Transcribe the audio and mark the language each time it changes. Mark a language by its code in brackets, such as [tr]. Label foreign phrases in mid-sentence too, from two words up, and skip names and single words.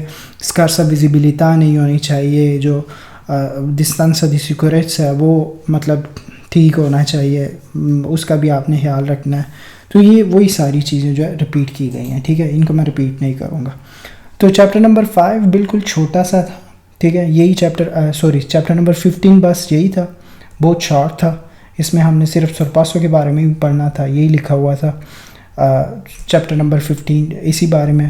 [it] scarsa visibilità [ur] نہیں ہونی چاہیے، جو [it] distanza di sicurezza [ur] ہے وہ مطلب ٹھیک ہونا چاہیے، اس کا بھی آپ نے خیال رکھنا ہے۔ تو یہ وہی ساری چیزیں جو ہے ریپیٹ کی گئی ہیں، ٹھیک ہے، ان کو میں ریپیٹ نہیں کروں گا۔ تو چیپٹر نمبر 5 بالکل چھوٹا سا تھا، ٹھیک ہے، یہی چیپٹر نمبر 15 بس یہی تھا، بہت شارٹ تھا، اس میں ہم نے صرف سرپاسوں کے بارے میں بھی پڑھنا تھا، یہی لکھا ہوا تھا چیپٹر نمبر 15 اسی بارے میں۔